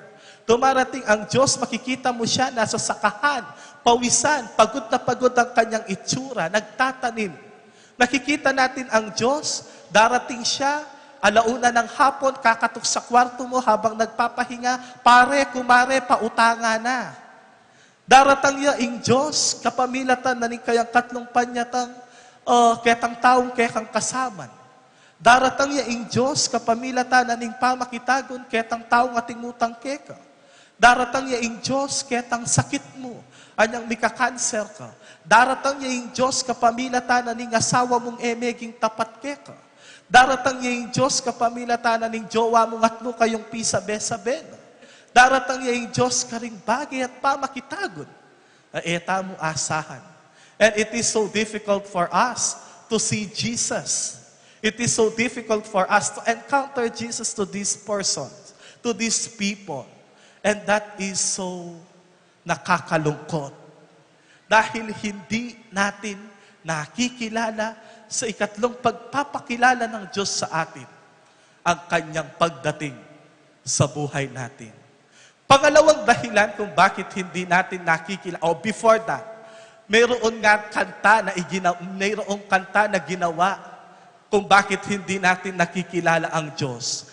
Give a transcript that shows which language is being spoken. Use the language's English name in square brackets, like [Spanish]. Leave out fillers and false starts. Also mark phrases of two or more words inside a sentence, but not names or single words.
[Filipino] Dumarating ang Diyos, makikita mo siya, nasa sakahan, pawisan, pagod na pagod ang kanyang itsura, nagtatanim. Nakikita natin ang Diyos, darating siya, alauna ng hapon, kakatok sa kwarto mo habang nagpapahinga, pare, kumare, pautanga na. [Pampanga] Daratang niya ang Diyos, kapamilatan na ning kayang katlong panyatang, ketang taong kekang kasaman. Daratang niya ang Diyos, kapamilatan na ning pamakitagon, ketang taong ating mutang keka. Daratang niya ang Diyos, ketang sakit mo, anyang mika-cancer ka. Daratang niya ang Diyos, kapamilatan na ning asawa mong emeging tapat keka. Daratang niya ang Diyos, kapamilatan na ning jowa mong atlo kayong pisabe-sabe. Daratang niya ang Diyos, karing bagay at pamakitagon. Eta mo asahan. [English] And it is so difficult for us to see Jesus. It is so difficult for us to encounter Jesus to these persons, to these people. And that is so nakakalungkot. [Filipino] Dahil hindi natin nakikilala sa ikatlong pagpapakilala ng Diyos sa atin ang kanyang pagdating sa buhay natin. Pangalawang dahilan kung bakit hindi natin nakikilala, o [English] before that, [Filipino] mayroong kanta na ginawa kung bakit hindi natin nakikilala ang Diyos.